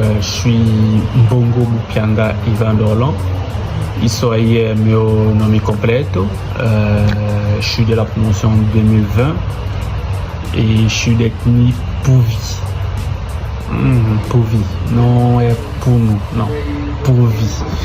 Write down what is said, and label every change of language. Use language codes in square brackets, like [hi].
[fr] Je suis Mbongo Mupianga Ivan Dorlan. [pt] Isso aí é meu nome completo. [fr] Je suis de la promotion 2020 et je suis d'ethnie Pouvi. Pouvi, non é Pounou, non, Pouvi.